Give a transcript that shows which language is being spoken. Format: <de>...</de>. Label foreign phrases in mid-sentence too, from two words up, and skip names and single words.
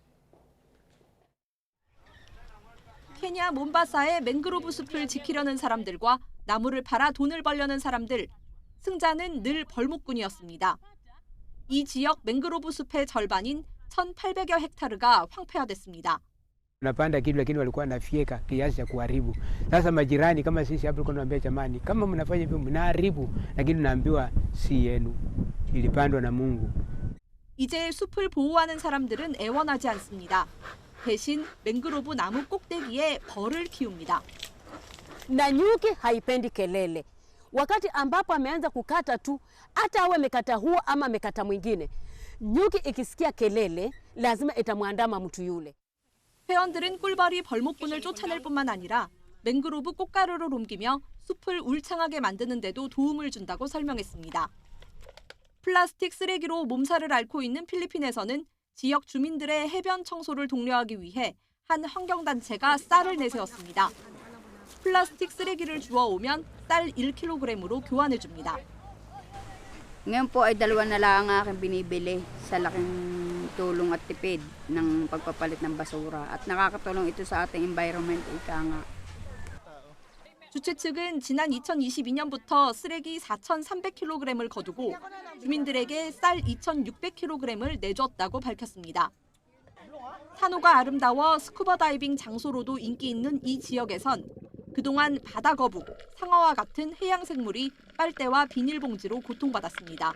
<ko>케냐 몬바사의 맹그로브 숲을 지키려는 사람들과 나무를 팔아 돈을 벌려는 사람들, 승자는 늘 벌목꾼이었습니다. 이 지역 맹그로브 숲의 절반인 1,800여 헥타르가 황폐화됐습니다.</ko> <sw>Unapanda kitu lakini walikuwa wanafyeka kiasi cha kuharibu. Sasa majirani kama sisi hapo tulikuwa tunaambia jamani, kama mnafanya hivyo mnaharibu, lakini tunaambiwa si yenu. Ilipandwa na Mungu.</sw> <ko>이제 숲을 보호하는 사람들은 애원하지 않습니다. 대신 맹그로브 나무 꼭대기에 벌을 키웁니다.</ko> <sw>Na nyuki haipendi kelele. Wakati ambapo ameanza kukata tu, hata awe amekata huo ama amekata mwingine, nyuki ikisikia kelele lazima itamwandama mtu yule.</sw> <ko>회원들은 꿀벌이 벌목꾼을 쫓아낼 뿐만 아니라 맹그로브 꽃가루를 옮기며 숲을 울창하게 만드는 데도 도움을 준다고 설명했습니다. 플라스틱 쓰레기로 몸살을 앓고 있는 필리핀에서는 지역 주민들의 해변 청소를 독려하기 위해 한 환경단체가 쌀을 내세웠습니다. 플라스틱 쓰레기를 주워오면 쌀 1kg으로 교환해줍니다.</ko> <tl>Ngayon po ay 2 na lang ang aking binibili sa laking tulong at tipid ng pagpapalit ng basura at nakakatulong ito sa ating environment ika nga.</tl> <ko>주최 측은 지난 2022년부터 쓰레기 4,300kg을 거두고 주민들에게 쌀 2,600kg을 내줬다고 밝혔습니다. 산호가 아름다워 스쿠버 다이빙 장소로도 인기 있는 이 지역에선 그동안 바다 거북, 상어와 같은 해양 생물이 빨대와 비닐봉지로 고통받았습니다.</ko>